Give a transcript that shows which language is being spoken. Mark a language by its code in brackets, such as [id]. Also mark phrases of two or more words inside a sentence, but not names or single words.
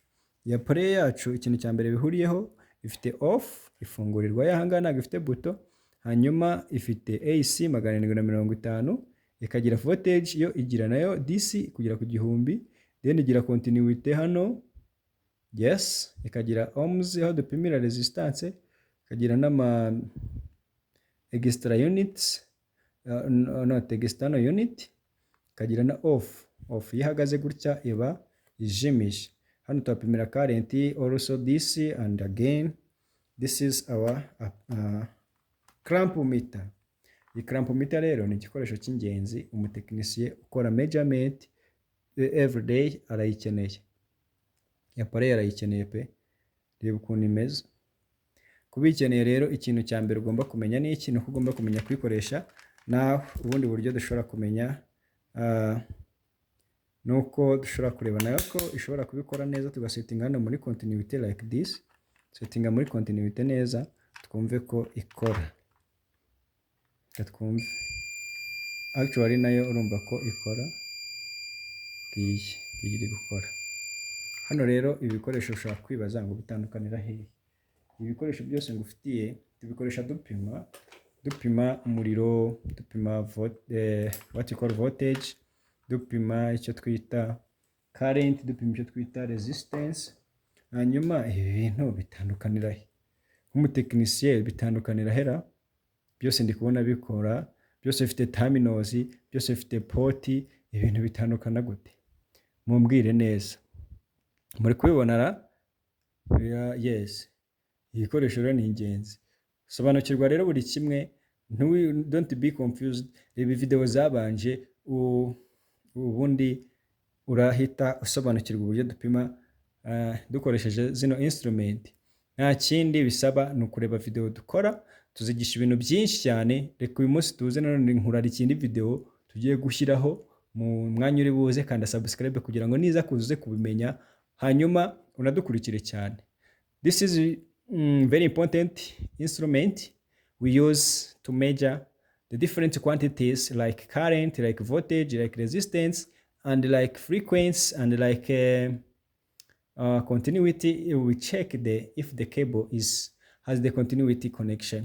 [rw] Iyi appareil yacu ikintu cya mbere bihuriyeho, ifite off, ifungurirwa yahanga ntabwo ifite buto. Hanyuma ifite AC 750, ikagira voltage yo igira nayo DC kugera ku 1000, then igira continuity hano. Yes, ikagira ohms aho dupimira resistance, ikagira n'ama [en] extra units, not external unit, [rw] ikagira na off ihagaze gutya iba ijimije. Hano tupimira [en] current also DC, and again this is our clamp meter. [rw] Iyi [en] clamp meter [rw] rero ni igikoresho cy'ingenzi umutekinisiye ukora [en] measurement every day [rw] arayikeneye. Ya appareil arayikeneye pe, reba ukuntu imeze. Kubikeneye rero ikintu cya mbere ugomba kumenya ni ikintu ugomba kumenya kwikoresha. Naho ubundi buryo dushobora kumenya nuko dushobora kureba nayo ko ishobora kubikora neza, tugasettinga hano muri continuity [en] like this. [rw] Settinga muri continuity neza twumve ko ikora. Twumve actually nayo urumva ko ikora, iri gukora. Hano rero ibikoresho ushobora kwibaza ngo bitandukanira hehe. Ibikoresho byose ngufitiye tubikoresha dupima umuriro, dupima [en] what you call voltage, [rw] dupima icyo twita current, dupima icyo twita resistance. Hanyuma ibi bintu bitandukanira he? Nk'umutekinisiye bitandukanira hera? Byose ndi kubona bikora, byose bifite terminals, byose bifite port. Ibintu bitandukana gute? Mumbwire neza. Muri kubibona Yes, igikoresho rero ni ingenzi. Sobanukirwa rero buri kimwe, [en] don't be confused. [rw] Reba video zabanje ubundi urahita usobanukirwa uburyo dupima dukoresheje zino instrument. Nta kindi bisaba ni ukureba video dukora, tuzigisha ibintu byinshi cyane. Reka uyu munsi tuze nanone nkurara ikindi video tugiye gushyiraho mu mwanya uri buze, kanda subscribe kugira ngo niza kuzuze kubimenya, hanyuma unadukurikire cyane. [en] This is very important instrument we use to measure the different quantities like current, like voltage, like resistance, and like frequency, and like continuity. We check if the cable has the continuity connection.